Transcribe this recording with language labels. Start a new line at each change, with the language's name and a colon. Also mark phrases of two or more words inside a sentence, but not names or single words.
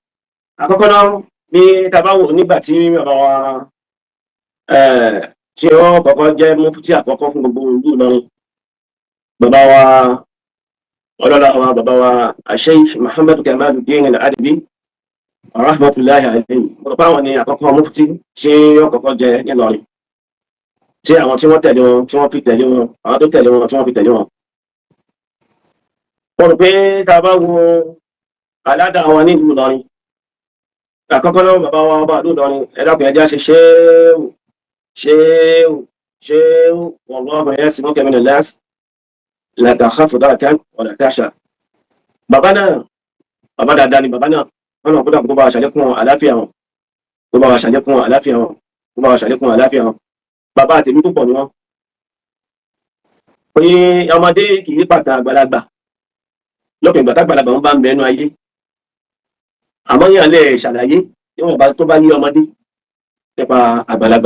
Yoruba: Àkọ́kọ́ náà ní tabawo nígbà tí bàbá wa tí wọ́n kọ́kọ́ jẹ́ mufti àkọ́kọ́ fún gbogbo ìlú Ìlọrin, bàbá wa ọlọ́lá wa bàbá wa Sheikh Muhammad Kamaluddin Al-Adabi
Arabic: رحمة الله عليه,
Yoruba: mo rò pé àwọn ni àkọ́kọ́ mufti tí wọ́n kọ́kọ́ jẹ ní Ìlọrin, tí àwọn tí wọ́n tẹ̀lé wọn tí wọ́n fi tẹ̀lé wọn, àwọn tó tẹ̀lé wọn tí wọ́n fi tẹ̀lé wọn. Mo rò pé tá a bá wo aládàá wọn ní ìlú Ìlọrin, àkọ́kọ́ náà bàbá wa ọba ìlú Ìlọrin, ẹ dákun ẹ jẹ́ á ṣe ṣéwù
Arabic: والله يعصمك من الناس لا تخاف دركا ولا تخشى.
Yoruba: Bàbá náà bàbá dáadáa ni bàbá náà, wọn náà kódà kó bá wa ṣàlékún àlàáfíà wọn, kó bá wa ṣàlékún àlàáfíà wọn, kó bá wa ṣàlékún àlàáfíà wọn. Bàbá àtẹ̀mí púpọ̀ ni wọ́n. Pé ọmọdé kì í pàtà àgbàlagbà lópin ìgbà tágbàlagbà wọn bá ń bẹnu ayé, àmọ́ yàn lè ṣàlàyé níwọ̀n bá tó bá ní ọmọdé nípa àgbàlagbà.